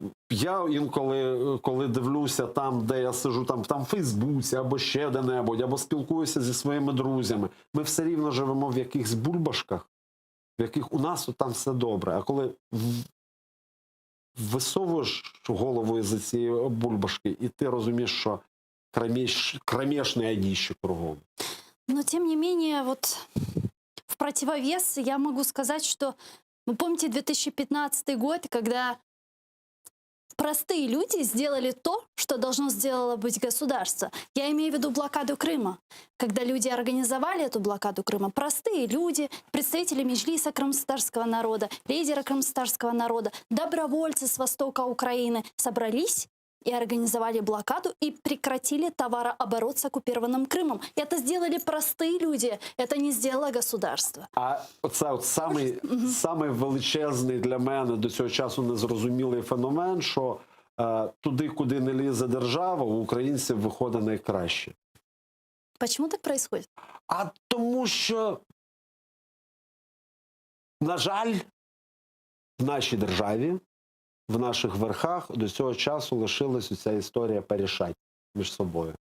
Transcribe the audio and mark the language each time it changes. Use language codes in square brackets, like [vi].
[uk] Я інколи, коли дивлюся там, де я сижу, там в Фейсбуці, або ще де-небудь, або спілкуюся зі своїми друзями, ми все рівно живемо в якихось бульбашках, в яких у нас там все добре. А коли висовуєш голову із цієї бульбашки, і ти розумієш, що кромешне одище кругом. [ru] Но тем не менее, вот в противовес я могу сказать, что вы помните 2015 год, когда простые люди сделали то, что должно сделало быть государство. Я имею в виду блокаду Крыма. Когда люди организовали эту блокаду Крыма, простые люди, представители Меджлиса крымстарского народа, лидеры крымстарского народа, добровольцы с востока Украины собрались и организовали блокаду и прекратили товарооборот с оккупированным Крымом. Это сделали простые люди, это не сделало государство. [uk] А оце от самий величезний для мене до цього часу незрозумілий феномен, що туди, куди не лізе держава, у українців виходить найкраще. [ru] Почему так происходит? [uk] А тому що, на жаль, в нашій державі, в наших верхах до цього часу лишилась ця історія порішати між собою.